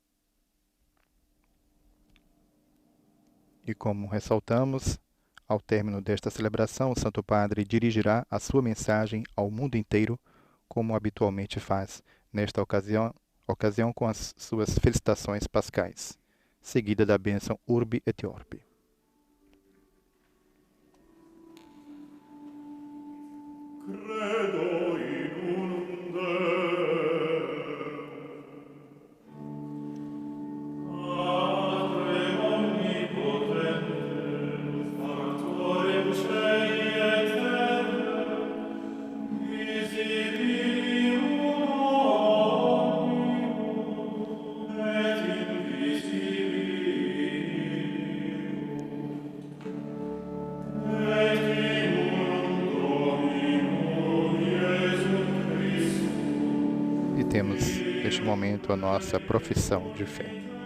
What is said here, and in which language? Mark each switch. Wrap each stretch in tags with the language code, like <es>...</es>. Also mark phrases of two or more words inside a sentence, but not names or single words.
<pt>E como ressaltamos, ao término desta celebração, o Santo Padre dirigirá a sua mensagem ao mundo inteiro, como habitualmente faz nesta ocasião com as suas felicitações pascais, seguida da bênção</pt> <la>Urbi et Orbi. Credo in unum Deum, Patrem omnipotente, Factorem Cei et Terrae, visibilium omnibus et invisibilium, et in unum</la> <pt>E temos, neste momento, a nossa profissão de fé.</pt>